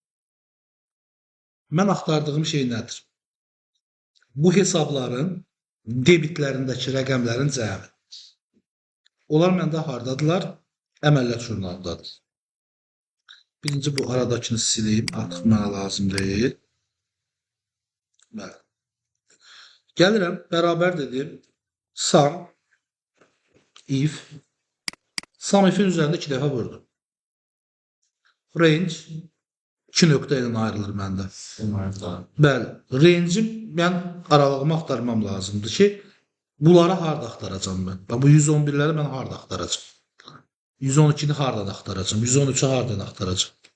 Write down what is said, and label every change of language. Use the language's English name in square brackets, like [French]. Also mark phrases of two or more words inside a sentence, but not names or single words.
[Azerbaijani] Mən axtardığım şey nədir? Bu hesabların debitlərindəki rəqəmlərin cəmi. Onlar məndə hardadılar? Əməliyyat jurnalındadır. Birinci bu aradakını sileyim. Artıq mənə lazım deyil. Bəli. Gəlirəm, bərabər dedim. [English] Sum, if, sum if'in [Azerbaijani] üzərində 2 dəfə vurdum. Range 2 nöqtə ilə ayrılır məndə. Bəli, range'im mən aralığımı axtarmam lazımdır ki, bunları harda axtaracam mən? Bu 111'ləri mən harda axtaracam? 112'ni hardan axtaracam? 113'ü hardan axtaracam?